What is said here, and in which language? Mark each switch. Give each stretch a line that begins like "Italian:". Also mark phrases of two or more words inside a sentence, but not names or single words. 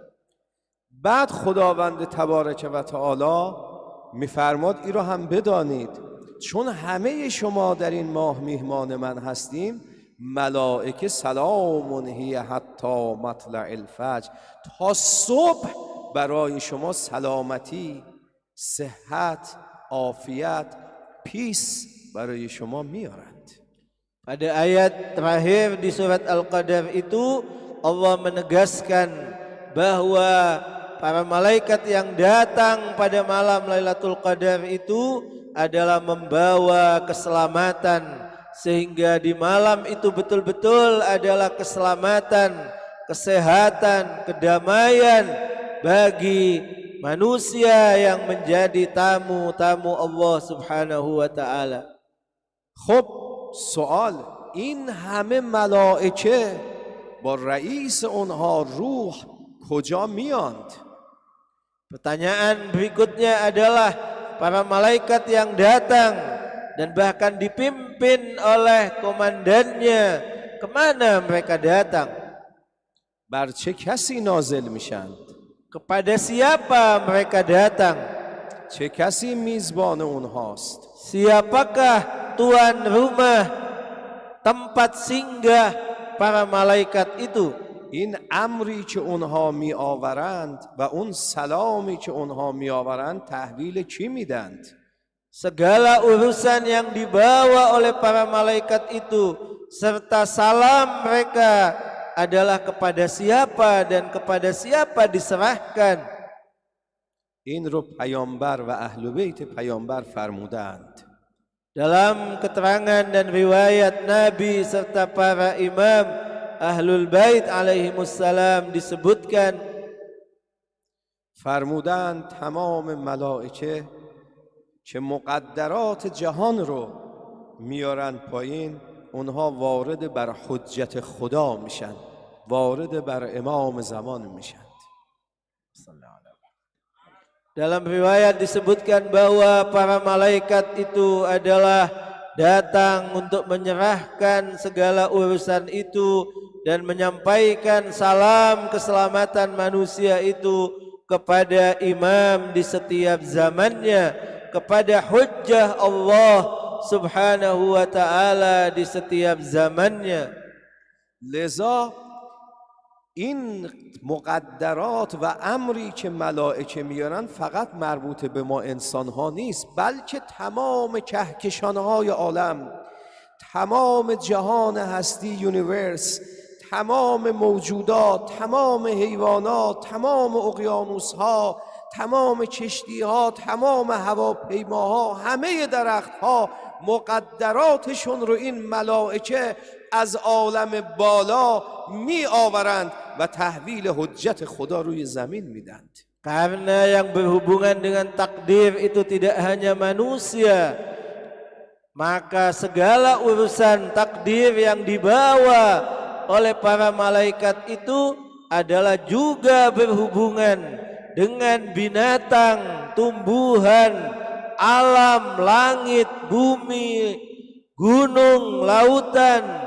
Persian: بعد خداوند تبارک و تعالی میفرماد این رو هم بدانید چون همه شما در این ماه میهمان من هستیم، ملائکه
Arabic: سلام هی حتی مطلع الفجر،
Persian: تا صبح برای شما سلامتی، صحت، عافیت، پیس برای شما میارند.
Indonesian: Pada ayat terakhir di surat Al-Qadar itu Allah menegaskan bahwa para malaikat yang datang pada malam Lailatul Qadar itu adalah membawa keselamatan, sehingga di malam itu betul-betul adalah keselamatan, kesehatan, kedamaian bagi manusia yang menjadi tamu-tamu Allah
Arabic: سبحانه وتعالى.
Persian: خب سوال، این همه ملائکه با رئیس اونها روح کجا میاند؟
Indonesian: Pertanyaan berikutnya adalah para malaikat yang datang dan bahkan dipimpin oleh komandannya, kemana mereka datang?
Persian: بر چه کسی نازل میشند؟
Indonesian: Kepada siapa mereka datang?
Persian: چه کسی میزبان اونهاست؟
Indonesian: Siapakah tuan rumah, tempat singgah para malaikat itu?
Persian: این امری که اونها می آورند و اون سلامی که اونها می آورند تحویل کی میدند؟
Indonesian: Segala urusan yang dibawa oleh para malaikat itu serta salam mereka adalah kepada siapa dan kepada siapa diserahkan.
Persian: این رو پیامبر و اهل بیت پیامبر فرمودند.
Indonesian: Dalam keterangan dan riwayat Nabi serta para imam Ahlul Bait alaihimussalam disebutkan,
Persian: فرمودند تمام ملائکه که مقدرات جهان رو میارن پایین، اونها وارد بر حجت خدا میشن، وارد بر امام زمان میشن.
Indonesian: dalam riwayat disebutkan bahwa para malaikat itu adalah datang untuk menyerahkan segala urusan itu dan menyampaikan salam keselamatan manusia itu kepada imam di setiap zamannya, kepada hujjah Allah
Arabic: سبحانه وتعالى
Indonesian: di setiap zamannya.
Persian: لذا این مقدرات و امری که ملائکه میارن فقط مربوط به ما انسان ها نیست، بلکه تمام کهکشان های عالم، تمام جهان هستی یونیورس، تمام موجودات، تمام حیوانات، تمام اقیانوس ها، تمام کشتی ها، تمام هواپیماها، همه درخت ها مقدراتشون رو این ملائکه از عالم بالا می آورند و تحویل حجت خدا روی زمین میدند.
Indonesian: Karena yang berhubungan dengan takdir itu tidak hanya manusia, maka segala urusan takdir yang dibawa oleh para malaikat itu adalah juga berhubungan dengan binatang, tumbuhan, alam, langit, bumi, gunung, lautan,